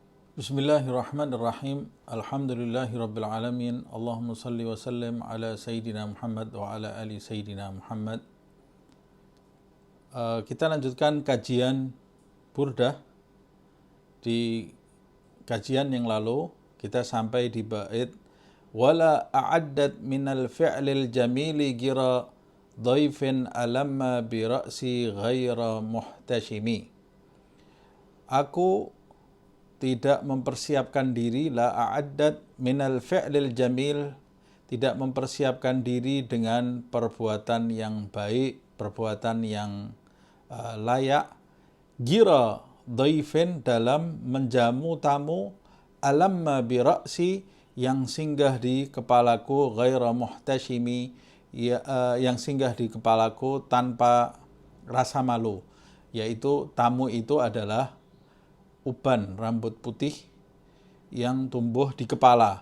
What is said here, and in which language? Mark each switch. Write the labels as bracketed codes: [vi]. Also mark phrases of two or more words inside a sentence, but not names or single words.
[ar] بسم الله الرحمن الرحيم. الحمد لله رب العالمين. اللهم صل وسلم على سيدنا محمد وعلى آل سيدنا محمد. [id] Kita lanjutkan kajian Burdah. Di kajian yang lalu kita sampai di bait [ar] ولا أعددت من الفعل الجميل قرى ضيف ألم برأسي غير محتشم. [id] Aku tidak mempersiapkan diri, [ar] لا أعددت من الفعل الجميل, [id] tidak mempersiapkan diri dengan perbuatan yang baik, perbuatan yang layak, [ar] قرى ضيف, [id] dalam menjamu tamu, [ar] ألم برأسي, [id] yang singgah di kepalaku, [ar] غير محتشم, [id] yang singgah di kepalaku tanpa rasa malu, yaitu tamu itu adalah uban rambut putih yang tumbuh di kepala.